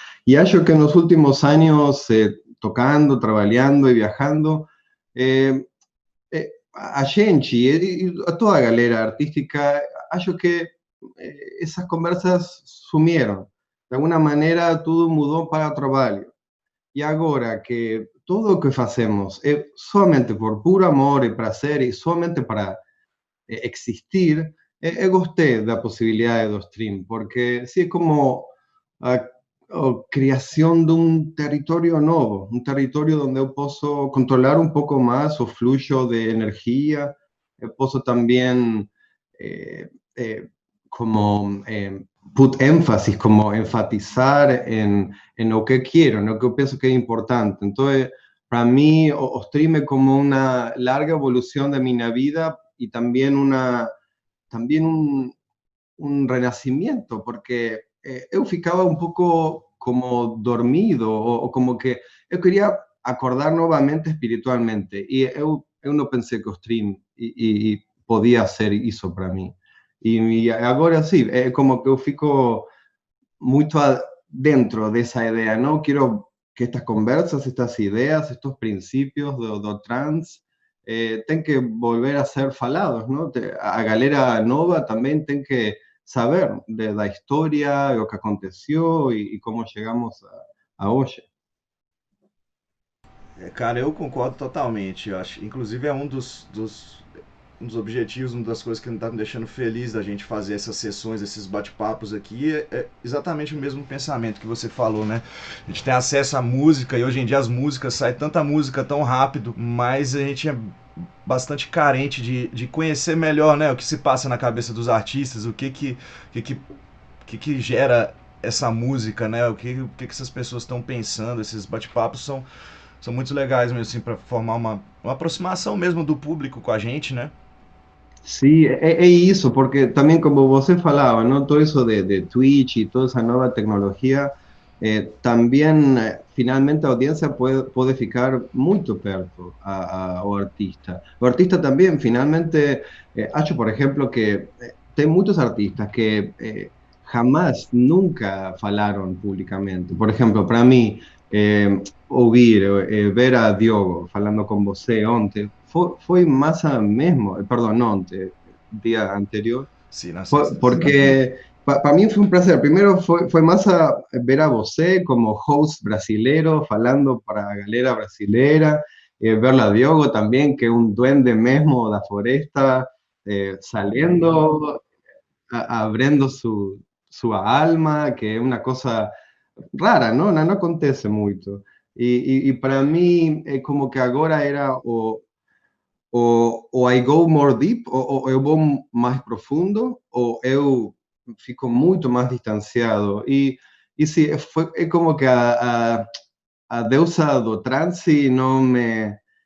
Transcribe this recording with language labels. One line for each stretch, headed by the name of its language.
Spanish: Y acho que en los últimos años, tocando, trabajando y viajando, a gente y a toda galera artística, acho que esas conversas sumieron. De alguna manera, todo mudó para trabalho.
Portuguese: E agora que tudo o que fazemos é somente por puro amor e prazer e somente para existir, eu gostei da possibilidade do stream, porque sí é como a, a criação de um território novo, um território onde eu posso controlar um pouco mais o fluxo de energia, eu posso também eh, eh, como put énfasis, como enfatizar en lo que quiero, en lo que pienso que es importante.
Spanish: Entonces, para mí, o stream es como una larga evolución de mi vida y también, también un renacimiento, porque yo ficaba un poco como dormido, o como que yo quería acordar nuevamente espiritualmente, y yo no pensé que o stream y podía ser eso para mí.
Portuguese: Y agora sí, é como que eu fico muito dentro dessa ideia, não? Quero que estas conversas, estas ideas, estos princípios do trans têm que volver a ser falados, não? A galera nova também tem que saber da história, o que aconteceu e como chegamos a hoje. Cara, eu concordo totalmente. Eu acho, inclusive é um dos objetivos, uma das coisas que está me deixando feliz da gente fazer essas sessões, esses bate-papos aqui, é exatamente o mesmo pensamento que você falou, né? A gente tem acesso à música e hoje em dia as músicas saem tanta música tão rápido, mas a gente bastante carente de conhecer melhor, né, o que se passa na cabeça dos artistas, que, que, que gera essa música, né, que essas pessoas estão pensando. Esses bate-papos são muito legais mesmo, assim, para formar uma aproximação mesmo do público com a gente, né?
Spanish: Sí, eso, porque también como vos falaba, ¿no? Todo eso de Twitch y toda esa nueva tecnología, también finalmente a audiencia puede ficar muito perto ao artista. O artista también finalmente, acho por ejemplo que tem muchos artistas que jamás, nunca falaron públicamente.
Portuguese: Por ejemplo, para mí, ouvir, ver a Diogo falando con você ontem, foi massa mesmo, perdão, não ontem, dia anterior, Sim, na sexta.
Spanish: porque para mí fue un placer. Primero fue massa ver a você como host brasilero, falando para a galera brasilera, verla a Diogo también, que es un duende mesmo da floresta, saliendo, abriendo su alma, que es una cosa rara, ¿no? No acontece mucho.
Portuguese: Y para mí, como que agora era o I go more deep, ou eu vou mais profundo, ou eu fico muito mais distanciado. E sim, é como que a deusa do transe não me...